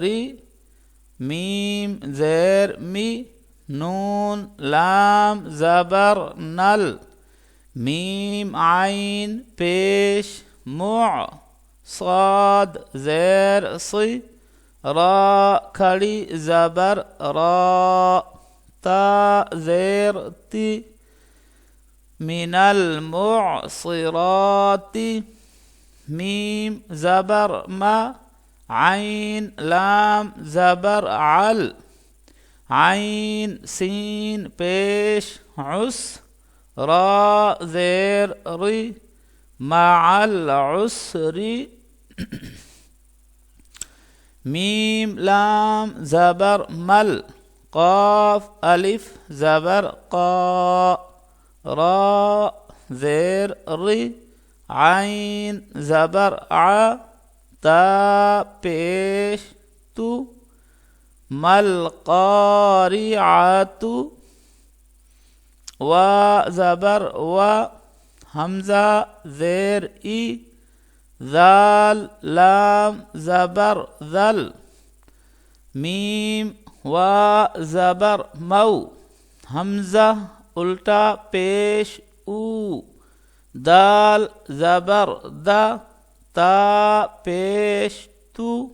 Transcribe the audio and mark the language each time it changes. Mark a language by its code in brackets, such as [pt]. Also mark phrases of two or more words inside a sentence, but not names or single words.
[ur] میم زیر می، نون لام زبر نل، میم عین پیش مع، صاد زیر سی، را کھڑی زبر را، تا زیر تی، [ar] من المعصرات۔ [ur] میم زبر ما، عین لام زبر عل، عین سین پیش عس، را زیر ری [ar] مع العسر [ur] میم لام زبر مل قاف الف زبر قا را زیر ری عین زبر ع تا پیش تو مل قاریعۃ و زبر و حمزہ زیر ای ذال لام زبر ذل میم و زبر مو حمزہ الٹا پیش او دال زبر دا تا پیش تو